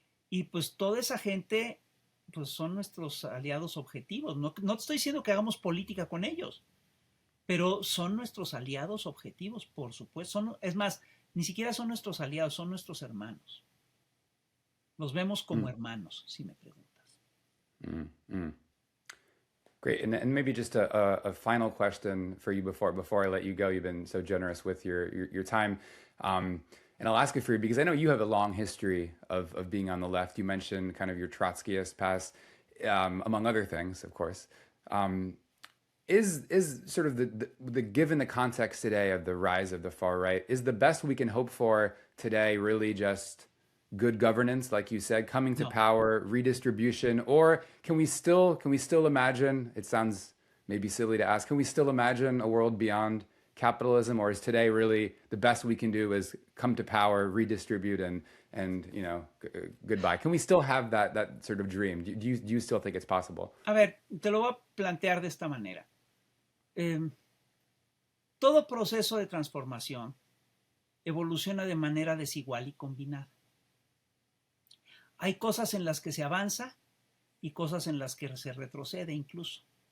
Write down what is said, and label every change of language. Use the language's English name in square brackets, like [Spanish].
[Spanish] Y pues toda esa gente pues son nuestros aliados objetivos. No te estoy diciendo que hagamos política con ellos, pero son nuestros aliados objetivos, por supuesto. Es más, ni siquiera son nuestros aliados, son nuestros hermanos. Los vemos como hermanos, si me preguntas. [English] Great. And maybe just a final question for you before I let you go. You've been so generous with your time. And I'll ask it for you because I know you have a long history of being on the left. You mentioned kind of your Trotskyist past, among other things, of course. Is sort of the given the context today of the rise of the far right, is the best we can hope for today really just good governance, like you said, coming to power, redistribution, or can we still imagine, it sounds maybe silly to ask, can we still imagine a world beyond capitalism, or is today really the best we can do is come to power, redistribute, and you know, goodbye? Can we still have that sort of dream? Do you still think it's possible? [Spanish] A ver, te lo voy a plantear de esta manera. Todo proceso de transformación evoluciona de manera desigual y combinada. Hay cosas en las que se avanza y cosas en las que se retrocede incluso.